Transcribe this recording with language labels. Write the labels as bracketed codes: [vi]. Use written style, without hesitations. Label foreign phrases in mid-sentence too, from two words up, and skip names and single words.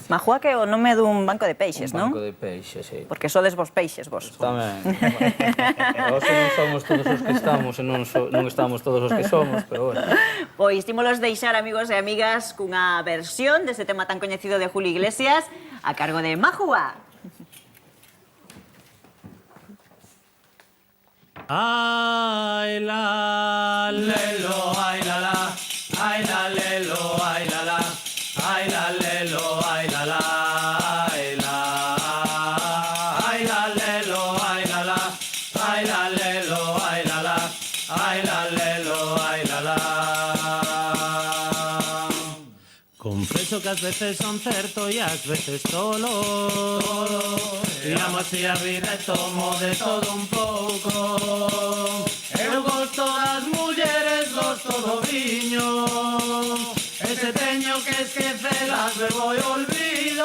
[gl] Majúa que é o nome dun banco de peixes, non? Un banco de peixes, sí. Porque sodes vos peixes, vos. Tamén. Nós non somos todos os que estamos e non estamos todos os que somos, pero bueno. Pois, tímolos deixar, amigos e amigas, cunha versión deste tema tan coñecido de Julio Iglesias a cargo de Majúa. Ay la lelo, ay la la, ay la lelo, ay la la, ay la lelo, ay la la, ay la, ay la lelo, ay la la, ay la lelo, ay la la, ay la lelo, ay la la. Confeso que ás veces son certo e ás veces tolo, e amo así a vida e tomo de todo un pouco. Eu gosto das mulleres, gosto do viño, e se teño que esquecelas bebo e olvido.